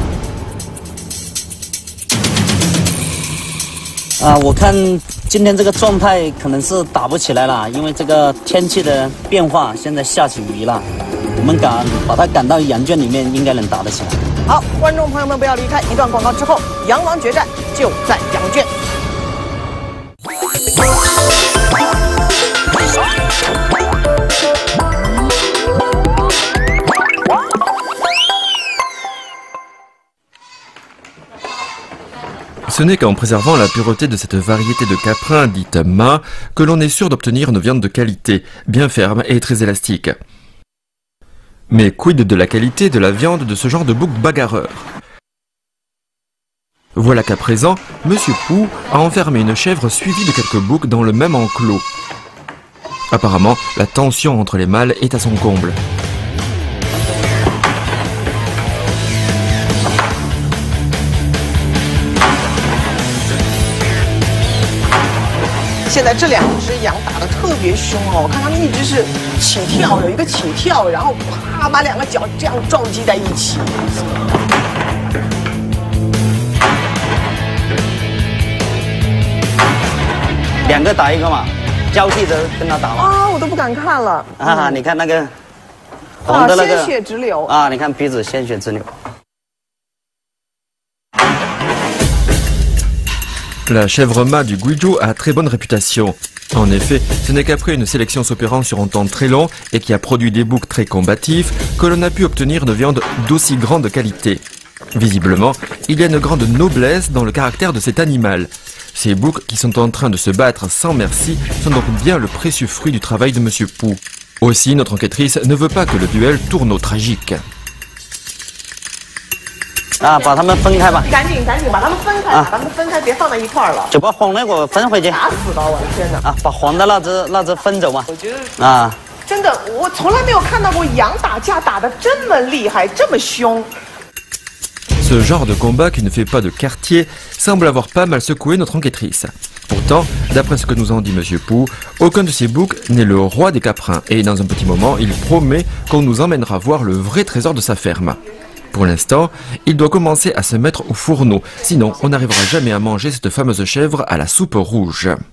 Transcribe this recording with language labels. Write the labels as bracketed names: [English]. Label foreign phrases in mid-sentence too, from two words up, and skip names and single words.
[Chinese] 我看今天这个状态可能是打不起来了，因为这个天气的变化，现在下起雨了。我们把它赶到羊圈里面，应该能打得起来。好，观众朋友们不要离开，一段广告之后，羊王决战就在羊圈。 [French] Ce n'est qu'en préservant la pureté de cette variété de caprin dite mât que l'on est sûr d'obtenir une viande de qualité, bien ferme et très élastique. Mais quid de la qualité de la viande de ce genre de bouc bagarreur? Voilà qu'à présent, Monsieur Pou a enfermé une chèvre suivie de quelques boucs dans le même enclos. Apparemment, la tension entre les mâles est à son comble. [Chinese] 现在这两只羊打得特别凶哦，我看它们一直是起跳，有一个起跳，然后啪把两个脚这样撞击在一起。两个打一个嘛，交替着跟他打嘛。啊，我都不敢看了。啊，你看那个红的那个鲜血直流啊，你看鼻子鲜血直流。 [French] La chèvre mât du Guizhou a très bonne réputation. En effet, ce n'est qu'après une sélection s'opérant sur un temps très long et qui a produit des boucs très combatifs que l'on a pu obtenir une viande d'aussi grande qualité. Visiblement, il y a une grande noblesse dans le caractère de cet animal. Ces boucs qui sont en train de se battre sans merci sont donc bien le précieux fruit du travail de Monsieur Pou. Aussi, notre enquêtrice ne veut pas que le duel tourne au tragique. [Chinese] 啊，把它们分开吧！赶紧把它们分开，把它们分开，别放在一块儿了。就把黄的给我分回去。打死了，我的天哪！啊，把黄的那只分走嘛。我觉得啊，真的，我从来没有看到过羊打架打得这么厉害，这么凶。 [French] Ce genre de combat qui ne fait pas de quartier semble avoir pas mal secoué notre enquêtrice. Pourtant, d'après ce que nous en dit Monsieur Pou, aucun de ces boucs n'est le roi des caprins et dans un petit moment, il promet qu'on nous emmènera voir le vrai trésor de sa ferme. Pour l'instant, il doit commencer à se mettre au fourneau, sinon on n'arrivera jamais à manger cette fameuse chèvre à la soupe rouge.